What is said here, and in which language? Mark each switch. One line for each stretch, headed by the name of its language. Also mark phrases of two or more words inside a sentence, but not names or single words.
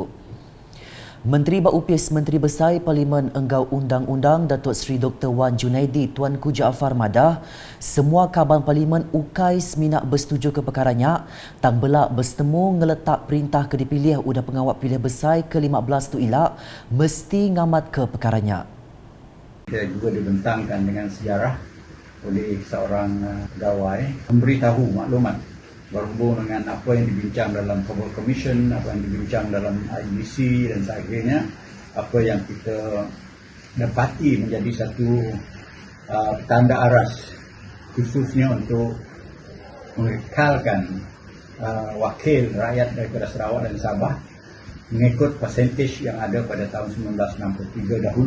Iban: Menteri Baupis Menteri Besar Parlimen Enggau Undang-Undang Datuk Seri Dr. Wan Junaidi Tuanku Jaafar madah semua kaban parlimen ukai seminak bersetuju ke perkaranya tang belak bersetemu ngeletak perintah ke dipilih udah pengawal pilihan besar ke-15 tu ilak mesti ngamat ke perkaranya.
Malay: Kita juga dibentangkan dengan sejarah oleh seorang pegawai memberitahu maklumat berhubung dengan apa yang dibincang dalam Cobble Commission, apa yang dibincang dalam IBC dan sebagainya, apa yang kita dapati menjadi satu tanda aras khususnya untuk mengekalkan wakil rakyat daripada Sarawak dan Sabah mengikut persentage yang ada pada tahun 1963 dahulu.